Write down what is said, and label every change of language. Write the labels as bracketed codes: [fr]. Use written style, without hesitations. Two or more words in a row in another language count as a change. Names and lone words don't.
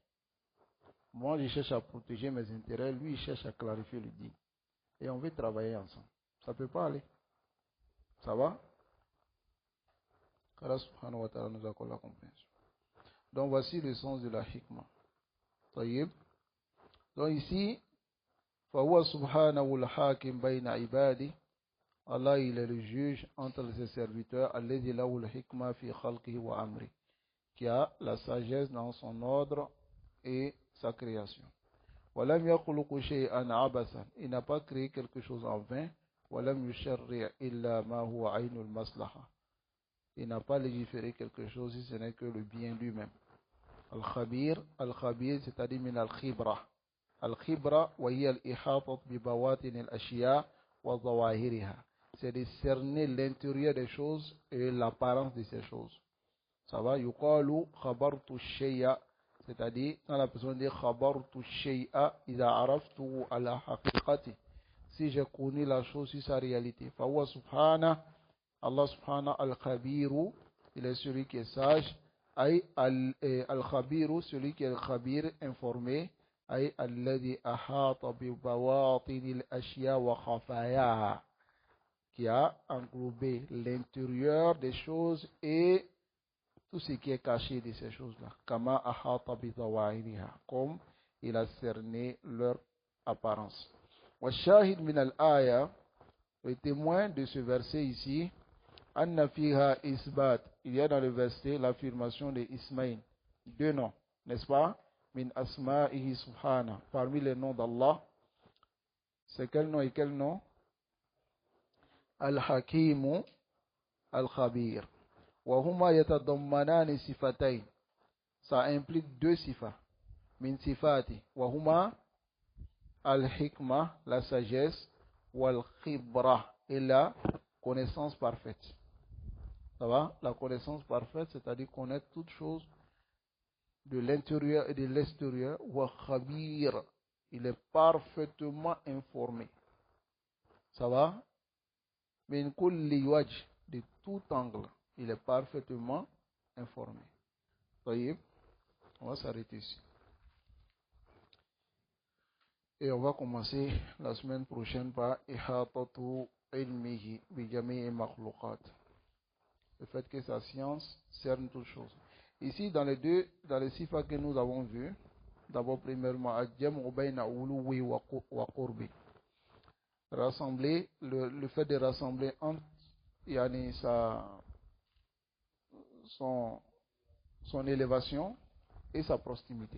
[fr] Moi, je cherche à protéger mes intérêts. Lui, il cherche à clarifier le digne. Et on veut travailler ensemble. Ça ne peut pas aller. Ça va? Allah [ar] سبحانه وتعالى [fr] nous accorde la compréhension. Donc voici le sens de la hikmah. طيب. Donc ici, [ar] فهو سبحانه الحاكم بين عباده. [fr] Allah il est le juge entre ses serviteurs. [ar] الذي له الحكمة في خلقه وأمره. [fr] Qui a la sagesse dans son ordre et sa création. [ar] ولم يخلق شيئا عبثا. [fr] Il n'a pas créé quelque chose en vain. [ar] ولم يشرع إلا ما هو عين المصلحة. [fr] Il n'a pas légiféré quelque chose si ce n'est que le bien lui-même. Al-Khabir, c'est-à-dire [ar] من الخبرة. Al-Khibra, وهي الإحاطة ببواطن الأشياء وظواهرها. [fr] C'est de cerner l'intérieur des choses et l'apparence de ces choses. Ça va, [ar] يقال خبرت الشيء, [fr] c'est-à-dire quand la personne dit [ar] خبرت الشيء إذا عرفته على حقيقته. [fr] Si j'ai connu la chose sur sa réalité. [ar] فهو سبحانه, الله سبحانه الخبير, [fr] il est celui qui est sage. [ar] أي الخبير, [fr] celui qui est le Khabir, informé. [ar] أي الذي أحاط ببواطن الأشياء وخفاياها, [fr] qui a englobé l'intérieur des choses et tout ce qui est caché de ces choses-là. [ar] كما أحاط بظواهرها, [fr] comme il a cerné leur apparence. [ar] والشاهد من الآية, [fr] le témoin de ce verset ici, [ar] أن فيها إثبات. [fr] Il y a dans le verset l'affirmation de Ismaïl. Deux noms, n'est-ce pas? [ar] من أسمائه سبحانه. [fr] Parmi les noms d'Allah, c'est quel nom et quel nom? [ar] Al-Hakimu, Al-Khabir. وهما يتضمنان صفتين. [fr] Ça implique deux sifas. [ar] من صفاته. وهما الحكمة, [fr] la sagesse, wal-khibra, et la connaissance parfaite. Ça va? La connaissance parfaite, c'est-à-dire connaître toutes choses de l'intérieur et de l'extérieur. [ar] وخبير, [fr] il est parfaitement informé. Ça va? [ar] من كل وجه, [fr] de tout angle, il est parfaitement informé. Taïb, on va s'arrêter ici. Et on va commencer la semaine prochaine par [ar] إحاطة علمه بجميع المخلوقات. [fr] Le fait que sa science cerne toutes choses. Ici, dans les sifas que nous avons vus, d'abord, premièrement, rassembler, le fait de rassembler entre yani, son élévation et sa proximité.